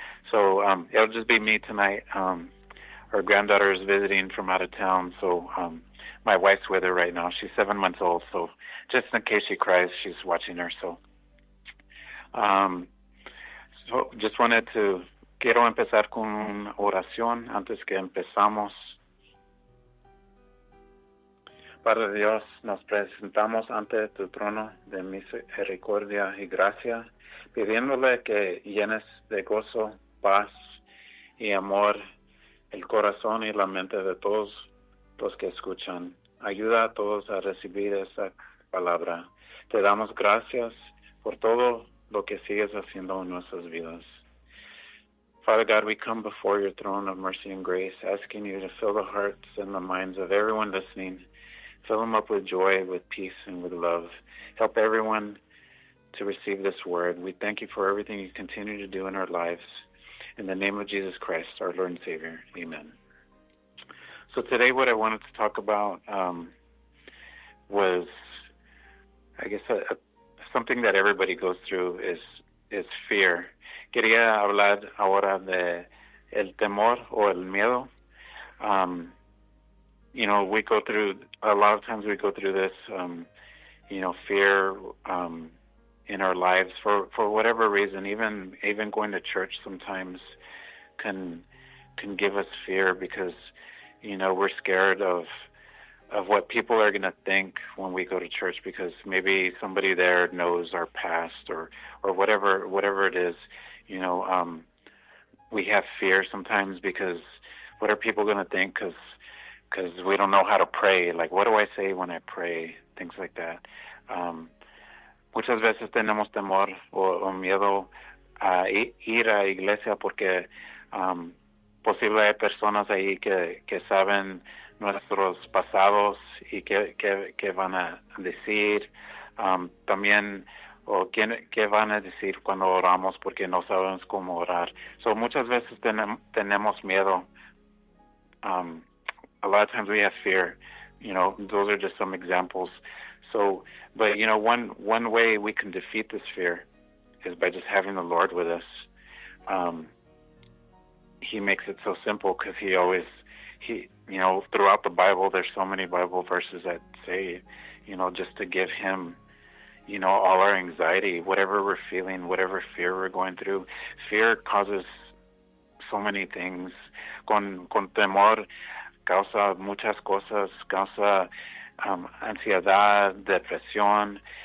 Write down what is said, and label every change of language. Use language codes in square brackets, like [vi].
[en] So it'll just be me tonight. Our granddaughter is visiting from out of town, so my wife's with her right now. She's 7 months old, so just in case she cries, she's watching her. So just wanted to, [es] quiero empezar con una oración antes que empezamos. Padre Dios, nos presentamos ante tu trono de misericordia y gracia, pidiéndole que llenes de gozo, paz y amor el corazón y la mente de todos los que escuchan. Ayuda a todos a recibir esa palabra. Te damos gracias por todo lo que sigues haciendo en nuestras vidas. [en] Father God, we come before your throne of mercy and grace, asking you to fill the hearts and the minds of everyone listening. Fill them up with joy, with peace, and with love. Help everyone to receive this word. We thank you for everything you continue to do in our lives. In the name of Jesus Christ, our Lord and Savior, amen. So today what I wanted to talk about was, I guess, something that everybody goes through is fear. [es] Quería hablar ahora de el temor o el miedo. [en] You know, we go through, a lot of times we go through this, you know, fear in our lives for whatever reason. Even going to church sometimes can give us fear because, you know, we're scared of what people are going to think when we go to church, because maybe somebody there knows our past or whatever it is. You know, we have fear sometimes because what are people going to think, because we don't know how to pray. Like, what do I say when I pray? Things like that. [es] Muchas veces tenemos temor o miedo a ir a iglesia porque posible hay personas ahí que saben nuestros pasados y que van a decir. También, o qué van a decir cuando oramos porque no sabemos cómo orar. So muchas veces tenemos miedo. [en] A lot of times we have fear, you know, those are just some examples. So, but you know, one way we can defeat this fear is by just having the Lord with us. He makes it so simple because he always, you know, throughout the Bible, there's so many Bible verses that say, you know, just to give him, you know, all our anxiety, whatever we're feeling, whatever fear we're going through. Fear causes so many things. [es] Con temor, causa muchas cosas, causa ansiedad, depresión.